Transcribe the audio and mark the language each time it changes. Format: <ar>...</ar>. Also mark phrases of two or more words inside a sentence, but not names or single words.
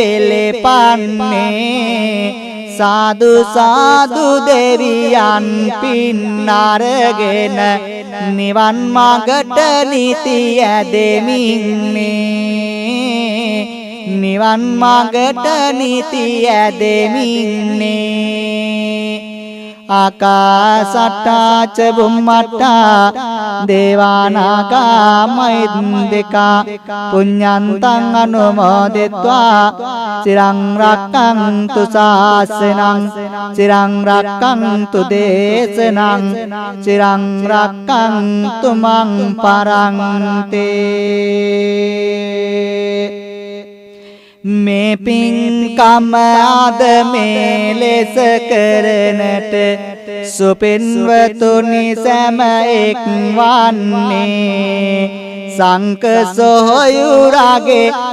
<si>පෙළපන්නේ සාදු සාදු දෙවියන් පින් අරගෙන නිවන් මඟට නිති ඇදෙමින්නේ නිවන් මඟට නිති ඇදෙමින්නේ</si> <pi>ආකාසට්ටා ච බුම්මට්ටා දේවානාගා මහින්దికා පුඤ්ඤන්තං අනුමෝදිත්වා චිරං රක්ඛන්තු ශාසනං චිරං රක්ඛන්තු දේශනං චිරං රක්ඛන්තු මං</pi> <si>පරන්තේ මේ පින්කම අද මේ ලෙස කරනට සුපින්වතුනි සෑම එක් වන්නේ සංක සොහොයුරාගේ</si>